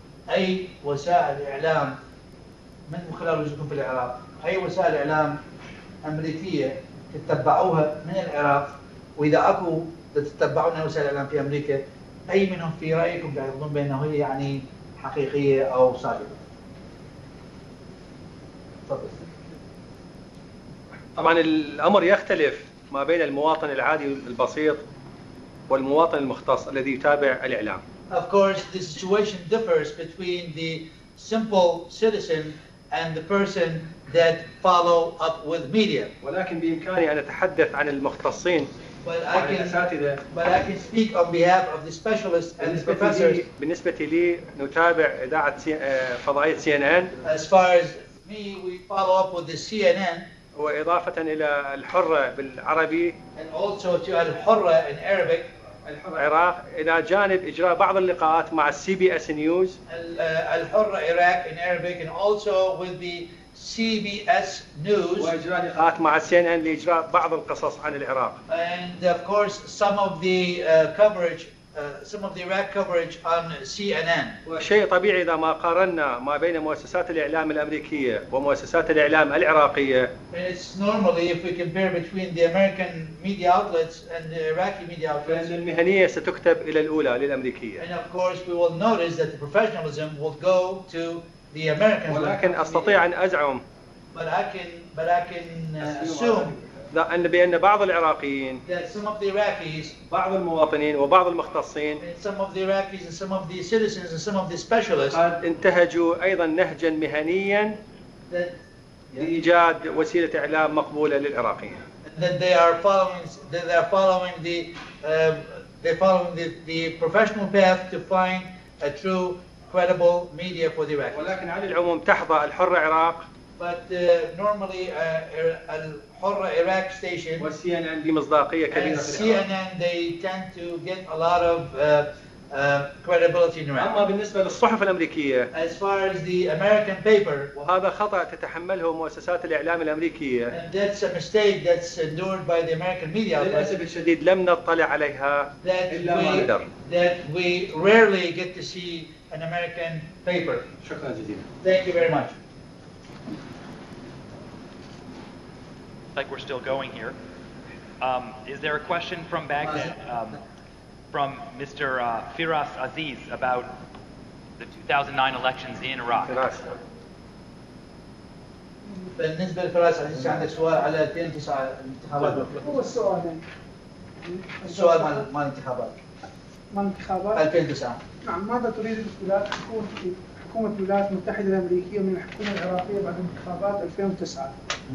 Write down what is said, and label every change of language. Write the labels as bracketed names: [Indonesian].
[Arabic] أي وسائل إعلام من خلال وجودكم في العراق، أي وسائل إعلام أمريكية تتبعوها من العراق، وإذا أكو تتبعون وسائل إعلام في أمريكا، أي منهم في رأيكم تعتقدون بأنه هي يعني حقيقية أو صادقة؟ تفضل. طبعا الأمر يختلف ما بين المواطن العادي البسيط والمواطن المختص الذي يتابع الإعلام. [English] Of course, the situation differs between the simple citizen and the person that follow up with media. [Arabic] ولكن بإمكاني أن أتحدث عن المختصين وعن الأساتذة. [English] But I can speak on behalf of the specialists and the professors. [Arabic] بالنسبة لي نتابع إذاعة فضائية CNN. [English] As far as me, we follow up with the CNN. [Arabic] وإضافة إلى الحرة بالعربي. [English] And also to الحرة in Arabic. [Arabic] العراق إلى جانب إجراء بعض اللقاءات مع CBS News. [English] الحرة Iraq in Arabic, and also with the CBS News. [Arabic] وإجراء لقاءات مع CNN لإجراء بعض القصص عن العراق. [English] And of course some of the coverage, some of the Iraq coverage on CNN. [Arabic] وشيء طبيعي إذا ما قارنا ما بين مؤسسات الإعلام الأمريكية ومؤسسات الإعلام العراقية. [English] It's normally if we compare between the American media outlets and the Iraqi media outlets. [Arabic] فإن المهنية ستكتب إلى الأولى للأمريكية. [English] And of course we will notice that the professionalism will go to the Americans. [Arabic] ولكن أستطيع أن أزعم. [English] But I can assume. [Arabic] بأن بعض العراقيين [English] that some of the Iraqis, [Arabic] بعض المواطنين وبعض المختصين [English] some of the Iraqis and some of the citizens and some of the specialists [Arabic] قد انتهجوا أيضا نهجا مهنيا لإيجاد وسيلة إعلام مقبولة للعراقيين. [English] That they are following the professional path to find a true credible media for the Iraqis. [Arabic] ولكن على العموم تحظى الحرة العراق [English] But normally حرة Iraq station. [Arabic] CNN بمصداقية كبيرة في العراق. [English] CNN they tend to get a lot of credibility in Iraq. [Arabic] أما بالنسبة للصحف الأمريكية. [English] As far as the American paper. [Arabic] وهذا خطأ تتحمله مؤسسات الإعلام الأمريكية. [English] And that's a mistake that's endured by the American media. [Arabic] للأسف الشديد لم نطلع عليها إلا ما نقدر. [English] That we rarely get to see an American paper. [Arabic] شكرا جزيلا. [English] Thank you very much. Like we're still going here. Is there a question from Baghdad from Mr. Firas Aziz about the 2009 elections in Iraq? [Arabic] بالنسبة لفراس عزيز عندك سؤال على 2009 الانتخابات. هو السؤال السؤال مال الانتخابات. مال الانتخابات 2009. نعم، ماذا تريد الاختلاف حكومة الولايات المتحدة الأمريكية من الحكومة العراقية بعد انتخابات 2009؟